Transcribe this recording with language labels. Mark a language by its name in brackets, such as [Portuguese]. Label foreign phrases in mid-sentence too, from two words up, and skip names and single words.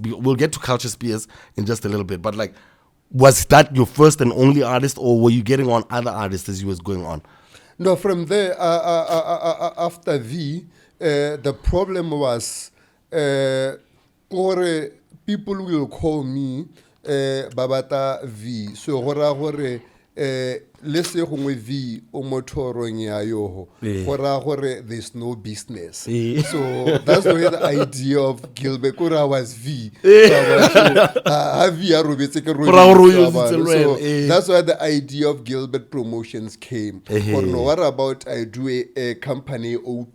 [English] We'll get to Culture Spears in just a little bit, but like, was that your first and only artist, or were you getting on other artists as you was going on? No, from there, after V, the problem was, people will call me Babata V. So, let's say V [Tswana] o motorong ya yo [English] there's no business. So that's the way the idea of Gilbert was V. So that's why the idea of Gilbert Promotions came. Or no, what about I do a company open?